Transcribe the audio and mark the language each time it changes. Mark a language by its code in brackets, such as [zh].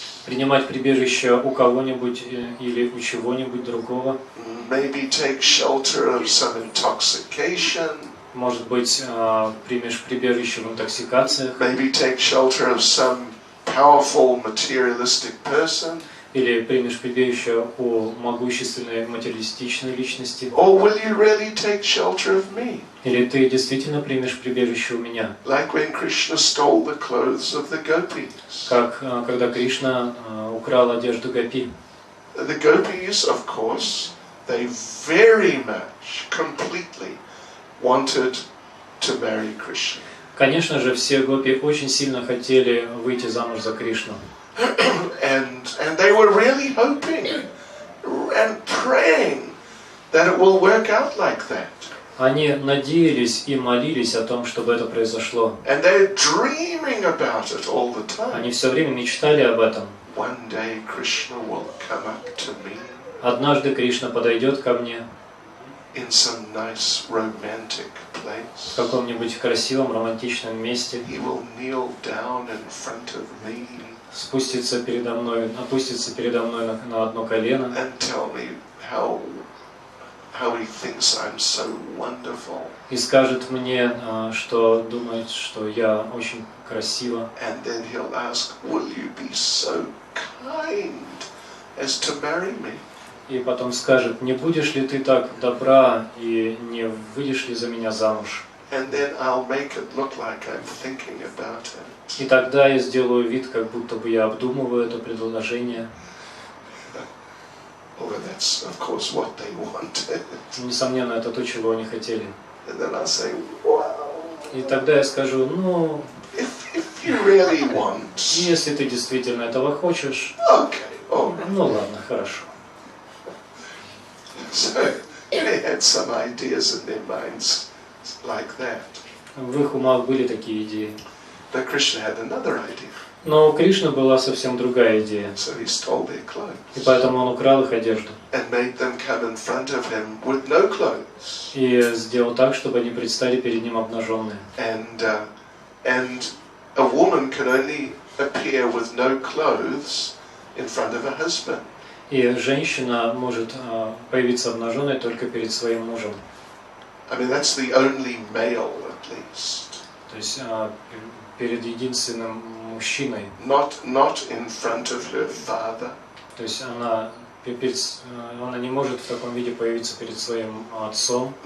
[ru] Принимать прибежище у кого-нибудь или у чего-нибудь другого? [en] Maybe take shelter of some intoxication. [ru] Может быть, примешь прибежище в интоксикациях? [en] Maybe take shelter of some powerful materialistic person. [ru] Или примешь прибежище у могущественной материалистичной личности? [en] Or will you really take shelter of me? [ru] Или ты действительно примешь прибежище у меня? [en] Like when Krishna stole the clothes of the gopis. [ru] Как когда Кришна украл одежду гопи. [en] The gopis, of course, they very much, completely wanted to marry Krishna. [ru] Конечно же, все гопи очень сильно хотели выйти замуж за Кришну. [en] And they were really hoping and praying that it will work out like that. [ru] Они надеялись и молились о том, чтобы это произошло. [en] And they're dreaming about it all the time. [ru] Они все время мечтали об этом. [en] One day Krishna will come up to me. [ru] Однажды Кришна подойдет ко мне [en] in some nice romantic place. [ru] В каком-нибудь красивом романтичном месте. [en] He will kneel down in front of me. [ru] Опустится передо мной на одно колено. [en] And tell me how he thinks I'm so wonderful. [ru] И скажет мне, что думает, что я очень красива. [en] And then he'll ask, will you be so kind as to marry me? [ru] И потом скажет: не будешь ли ты так добра и не выйдешь ли за меня замуж? [en] And then I'll make it look like I'm thinking about it. [ru] И тогда я сделаю вид, как будто бы я обдумываю это предложение. [en] Oh, that's of course what they wanted. [ru] Несомненно, это то, чего они хотели. [en] And then I'll say, wow. [ru] И тогда я скажу: ну, [en] If you really want, [ru] Если ты действительно этого хочешь, [en] okay, all right. [ru] ну ладно, хорошо. [en] So they had some ideas in their minds like that. [ru] В их умах были такие идеи. [en] But Krishna had another idea. [ru] Но у Кришны была совсем другая идея. [en] So he stole their [ru] И [en] clothes [ru] поэтому он украл их одежду. [en] and made them come in front of him with no clothes. [ru] И сделал так, чтобы они предстали перед ним обнаженные. [en] And a woman can only appear with no clothes in front of her husband. [ru] И женщина может появиться обнаженной только перед своим мужем. [en] I mean, that's the only male, at least. [ru] То есть перед единственным мужчиной. [en] Not in front of her father. [ru] То есть она не может в таком виде появиться перед своим отцом.